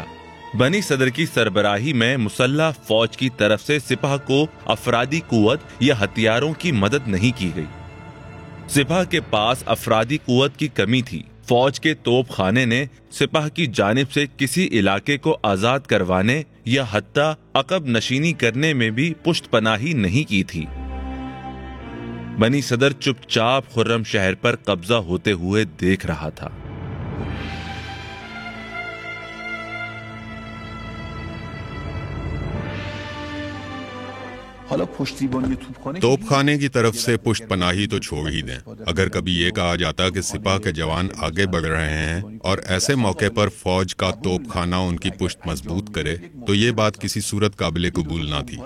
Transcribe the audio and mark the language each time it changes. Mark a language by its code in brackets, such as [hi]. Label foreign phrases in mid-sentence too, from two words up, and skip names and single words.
[ur] بنی صدر کی سربراہی میں مسلح فوج کی طرف سے سپاہ کو افرادی قوت یا ہتھیاروں کی مدد نہیں کی گئی۔ سپاہ کے پاس افرادی قوت کی کمی تھی۔ فوج کے توپ خانے نے سپاہ کی جانب سے کسی علاقے کو آزاد کروانے یا حتی عقب نشینی کرنے میں بھی پشت پناہی نہیں کی تھی۔ بنی صدر چپ چاپ خرم شہر پر قبضہ ہوتے ہوئے دیکھ رہا تھا۔ توپ خانے کی طرف سے پشت پناہی تو چھوڑ ہی دیں، اگر کبھی یہ کہا جاتا کہ سپاہ کے جوان آگے بڑھ رہے ہیں اور ایسے موقع پر فوج کا توپ خانہ ان کی پشت مضبوط کرے تو یہ بات کسی صورت قابل قبول نہ تھی۔